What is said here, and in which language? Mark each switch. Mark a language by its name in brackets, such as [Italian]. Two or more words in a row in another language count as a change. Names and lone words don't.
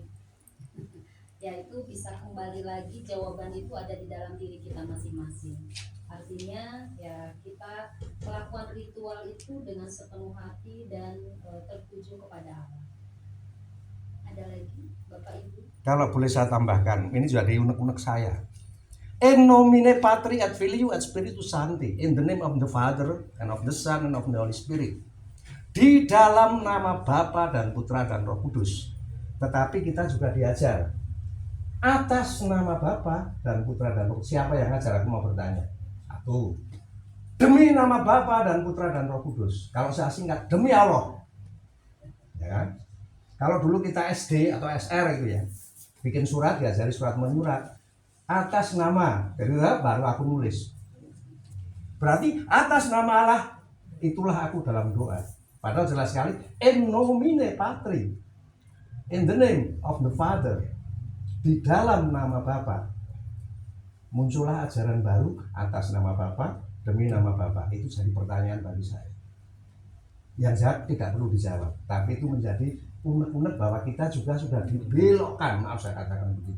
[Indonesian] Yaitu bisa kembali lagi, jawaban itu ada di dalam diri kita masing-masing. Artinya ya kita melakukan ritual itu dengan sepenuh hati dan tertuju kepada Allah. Ada lagi Bapak Ibu? Kalau boleh saya tambahkan, ini juga dari unek-unek saya. [Latin] In nomine Patri et Filii et Spiritus Sancti, [English] in the name of the Father and of the Son and of the Holy Spirit. [Indonesian] Di dalam nama Bapa dan Putra dan Roh Kudus. Tetapi kita juga diajar atas nama Bapa dan Putra dan Roh. Siapa yang ngajar? Aku mau bertanya. Satu. demi nama Bapa dan Putra dan Roh Kudus. Kalau saya singkat, demi Allah. Ya kan? Kalau dulu kita SD atau SR itu ya, bikin surat, diajari surat menyurat atas nama, baru aku nulis. Berarti atas nama Allah itulah aku dalam doa. Padahal jelas sekali, [Latin] in nomine Patri, [English] in the name of the Father, [Indonesian] di dalam nama Bapa. Muncullah ajaran baru atas nama Bapa, demi nama Bapa. Itu jadi pertanyaan bagi saya. Yang jawab tidak perlu dijawab, tapi itu menjadi unek-unek bahwa kita juga sudah dibelokkan, maaf saya katakan begitu.